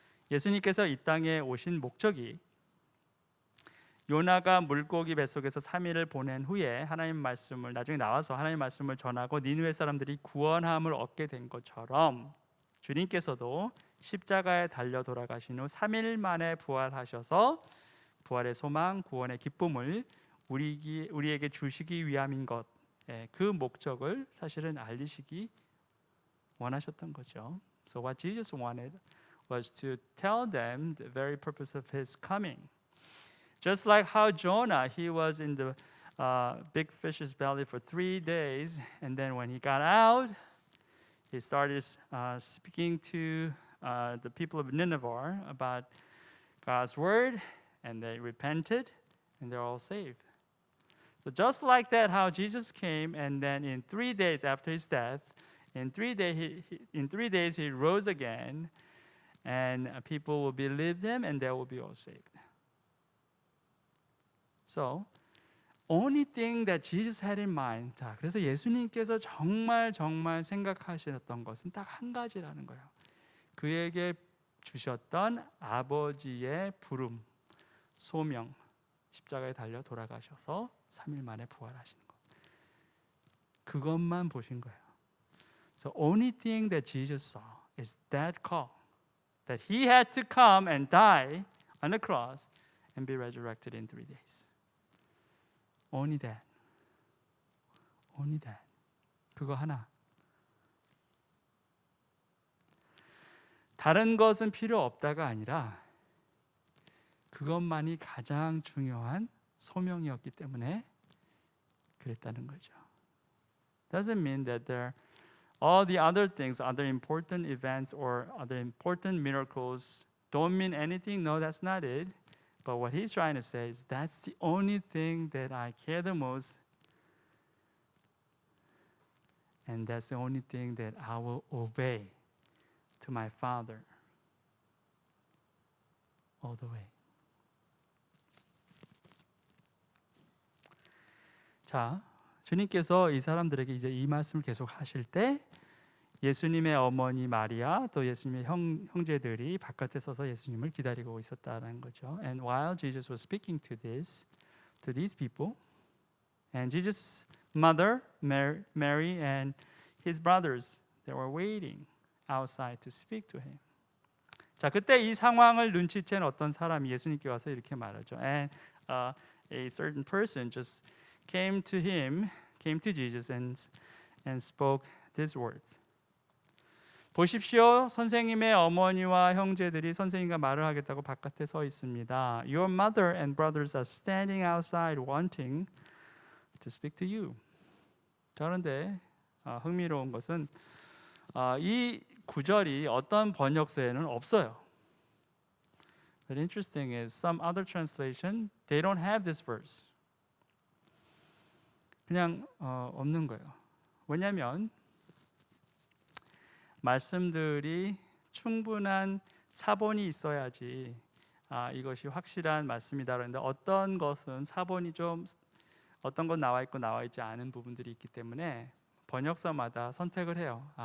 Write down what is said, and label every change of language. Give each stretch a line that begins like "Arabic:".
Korean: 예수님께서 이 땅에 오신 목적이 요나가 물고기 뱃속에서 3일을 보낸 후에 하나님 말씀을 나중에 나와서 하나님 말씀을 전하고 니느웨 사람들이 구원함을 얻게 된 것처럼 주님께서도 십자가에 달려 돌아가신 후 3일 만에 부활하셔서 부활의 소망, 구원의 기쁨을 우리에게 주시기 위함인 것, 그 목적을 사실은 알리시기 원하셨던 거죠.
English: So what Jesus wanted was to tell them the very purpose of his coming. Just like how Jonah, he was in the big fish's belly for 3 days, and then when he got out, he started speaking to the people of Nineveh about God's word, and they repented, and they're all saved. So just like that, how Jesus came, and then in 3 days after his death, in 3 days he rose again, and people will believe him, and they will be all saved. So, only thing that Jesus had in mind.
Korean: 자, 그래서 예수님께서 정말 생각하셨던 것은 딱 한 가지라는 거예요. 그에게 주셨던 아버지의 부름, 소명, 십자가에 달려 돌아가셔서 3일 만에 부활하신 것. 그것만 보신 거예요.
English: So only thing that Jesus saw is that call, that he had to come and die on the cross and be resurrected in 3 days. Only that. Only that.
Korean: 그거 하나. 다른 것은 필요 없다가 아니라 그것만이 가장 중요한 소명이었기 때문에 그랬다는 거죠.
English: Doesn't mean that there all the other things, other important events or other important miracles don't mean anything. No, that's not it. But what he's trying to say is that's the only thing that I care the most, and that's the only thing that I will obey to my Father all the way.
Korean: 자, 주님께서 이 사람들에게 이제 이 말씀을 계속 하실 때 예수님의 어머니 마리아 또 예수님의 형제들이 바깥에 서서 예수님을 기다리고 있었다는 거죠.
English: And while Jesus was speaking to these people, and Jesus' mother Mary and his brothers, they were waiting outside to speak to him.
Korean: 자, 그때 이 상황을 눈치챈 어떤 사람이 예수님께 와서 이렇게 말하죠.
English: And a certain person just came to Jesus and spoke these words.
Korean: 보십시오, 선생님의 어머니와 형제들이 선생님과 말을 하겠다고 바깥에 서 있습니다.
English: Your mother and brothers are standing outside wanting to speak to you.
Korean: 자, 그런데 흥미로운 것은 이 구절이 어떤 번역서에는 없어요.
English: But interesting is some other translation they don't have this verse.
Korean: 그냥 없는 거예요. 왜냐하면 말씀들이 충분한 사본이 있어야지 이것이 확실한 말씀이다. 그런데 어떤 것은 사본이 좀 어떤 건 나와 있고 나와 있지 않은 부분들이 있기 때문에 번역서마다 선택을 해요.